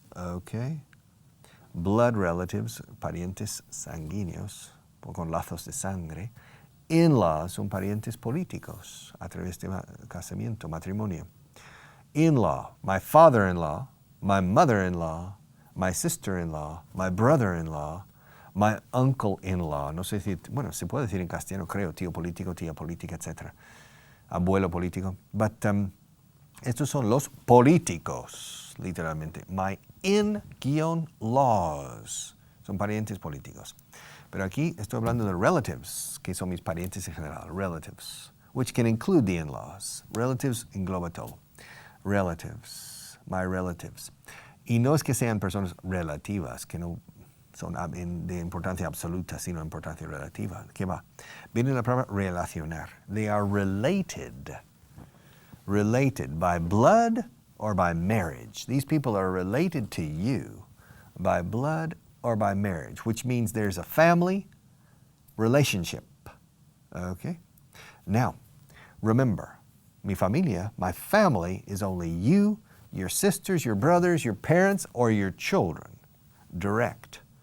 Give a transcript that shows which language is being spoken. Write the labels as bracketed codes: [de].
[es] Okay? Blood relatives, parientes sanguíneos, con lazos de sangre. In-laws son parientes políticos a través de casamiento, matrimonio. [en] In-law, my father-in-law, my mother-in-law, my sister-in-law, my brother-in-law, my uncle-in-law. [es] No sé si, bueno, se puede decir en castellano, creo, tío político, tía política, etc. Abuelo político. But estos son los políticos, literalmente. My in-laws son parientes políticos. Pero aquí estoy hablando de relatives, que son mis parientes en general, relatives, [en] which can include the in-laws. [es] Relatives engloba todo. Relatives, my relatives. Y no es que sean personas relativas, que no son de importancia absoluta, sino importancia relativa. ¿Qué va? Viene la palabra relacionar. [en] They are related. Related by blood or by marriage. These people are related to you by blood or by marriage, which means there's a family relationship. Okay? Now, remember, mi familia, my family, is only you, your sisters, your brothers, your parents, or your children. Direct.